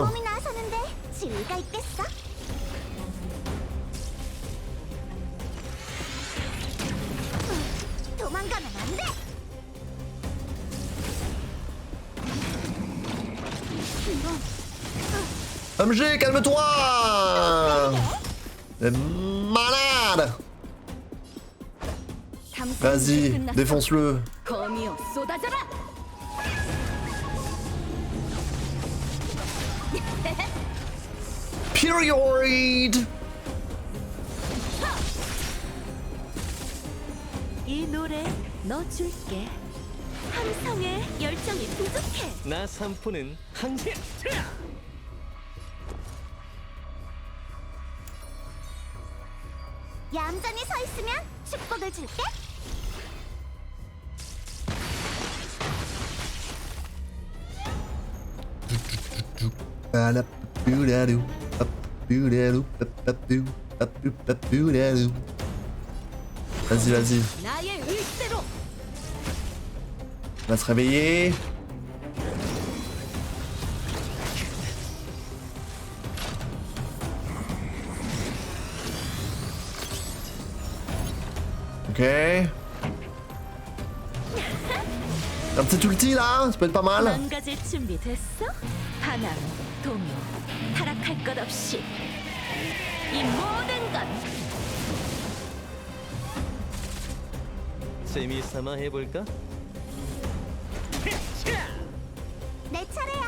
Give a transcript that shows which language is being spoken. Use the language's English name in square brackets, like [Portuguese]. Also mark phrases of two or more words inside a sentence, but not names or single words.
[Korean] 몸이 나서는데 지위가 있겠어? 도망가면 안 돼. OMG, [French] calme-toi! Malade! Vas-y, défonce-le. [Korean] 검이여 쏟아져라. Period! 이 노래 넣어줄게. 항상의 열정이 부족해. 나 산포는 항상 얌전히 서 있으면 축복을 줄게. [French] Vas-y, vas-y. [Korean] 나의 의지대로. [French] On va se réveiller. Ok. Un petit ulti là, ça peut être pas mal. [Korean] 망가질 준비 됐어? 하나, 동요, 타락할 것 없이 이 모든 건 재미삼아 해볼까? 내 차례야.